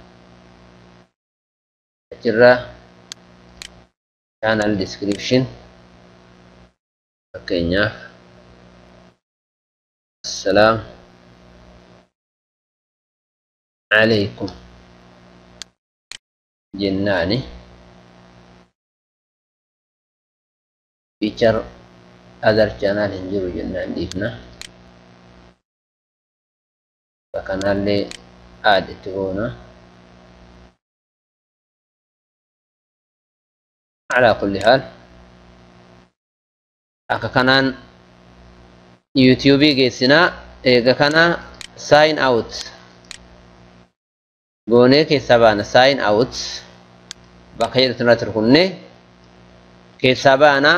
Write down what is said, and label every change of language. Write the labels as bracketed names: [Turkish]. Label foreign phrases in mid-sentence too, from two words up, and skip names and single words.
[Oromo] Achirra [English] channel description [Oromo] fakkeenyaaf [Arabic] السلام عليكم [Oromo] jennaani [English] feature other channel [Oromo] hin jiru jennaan dhiifna. Kanallee add itti goona. [Arabic] على كل حال [Oromo] akka kanaan YouTube geessinaa. Eega kana [English] sign out [Oromo] goonee keessaa baana. [English] Sign out [Oromo] bakka jedhutti irratti rukunne keessaa baana.